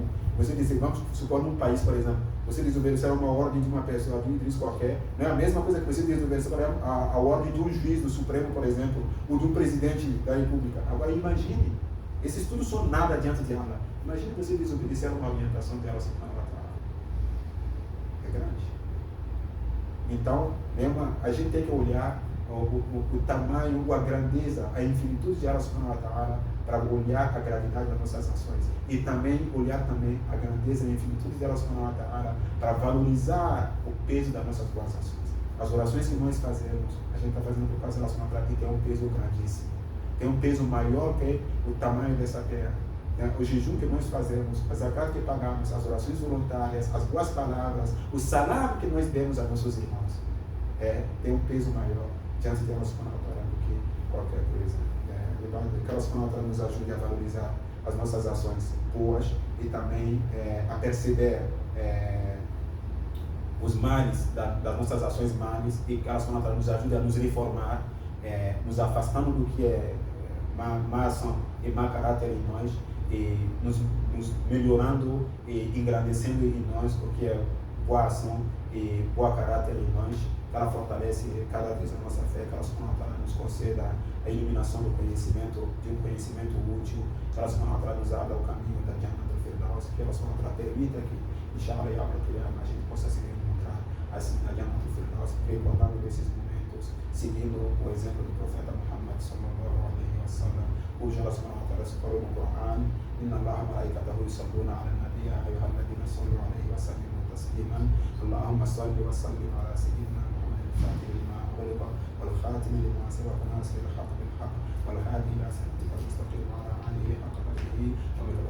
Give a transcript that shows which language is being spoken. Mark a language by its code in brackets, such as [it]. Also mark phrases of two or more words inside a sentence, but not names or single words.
[pt] Você dizer, vamos supor num país, por exemplo, você desobedecer a uma ordem de uma pessoa, de um Idris qualquer, não é a mesma coisa que você desobedecer a ordem de um juiz do Supremo, por exemplo, ou de um presidente da República. Agora imagine, esses tudo são nada diante de Allah. Imagine você desobedecer a uma orientação dela, é grande. Então, a gente tem que olhar o tamanho, a grandeza, a infinitude de [ar] الله سبحانه وتعالى, [pt] para olhar a gravidade das nossas ações e também olhar também a grandeza e a infinitude de [ar] الله سبحانه وتعالى [pt] para valorizar o peso das nossas boas ações. As orações que nós fazemos, a gente está fazendo por causa de [ar] الله سبحانه وتعالى, [pt] que tem um peso grandíssimo, tem um peso maior que o tamanho dessa terra. O jejum que nós fazemos, a zakat que pagamos, as orações voluntárias, as boas palavras, o salário que nós demos a nossos irmãos, tem um peso maior diante de [ar] الله سبحانه وتعالى [pt] do que qualquer coisa. Que [ar] الله سبحانه وتعالى [pt] nos ajude a valorizar as nossas ações boas e também a perceber os males das nossas ações males, e que [ar] الله سبحانه وتعالى [pt] nos ajude a nos reformar, nos afastando do que é má ação e má caráter em nós, e nos melhorando e engrandecendo em nós o que é boa ação e boa caráter em nós. Que ela fortalece cada vez a nossa fé, que ela nos conceda a iluminação do conhecimento, de um conhecimento útil, que ela nos abra o caminho da Jannah do Firdaus, que ela permita que, inshallah, a gente possa se encontrar assim na Jannah do Firdaus, recordando desses momentos, seguindo o exemplo do profeta Muhammad [ar] صلى الله عليه وسلم, [pt] cujo [ar] الله سبحانه وتعالى [pt] se falou no Coran: [ar] إن الله ملائكته يصلون على النبي يا أيها الذين صلوا عليه وسلموا تسليما. اللهم صل وسلم على سيدنا الفاتح لما أغلق والخاتم لما سبق ناصر الحق بالحق والهادي إلى صراطك المستقيم وعلى آله حق قدره ومقداره